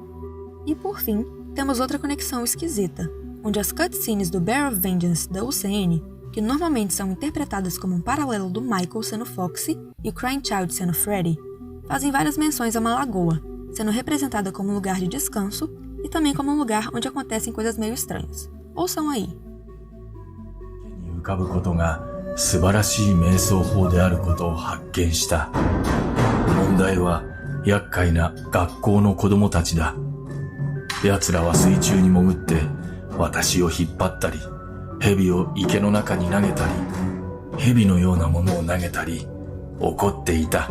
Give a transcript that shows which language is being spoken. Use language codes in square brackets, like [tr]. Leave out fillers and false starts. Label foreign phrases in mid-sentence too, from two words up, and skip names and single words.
[pt] E por fim, temos outra conexão esquisita, onde as cutscenes do Bear of Vengeance da UCN, que normalmente são interpretadas como um paralelo do Michael sendo Foxy e o Crying Child sendo Freddy, fazem várias menções a uma lagoa, sendo representada como um lugar de descanso e também como um lugar onde acontecem coisas meio estranhas. Ouçam aí. [ja] 浮かぶことが素晴らしい瞑想法であることを発見した。問題は厄介な学校の子供たちだ。奴らは水中に潜って私を引っ張ったり、蛇を池の中に投げたり、蛇のようなものを投げたり、怒っていた。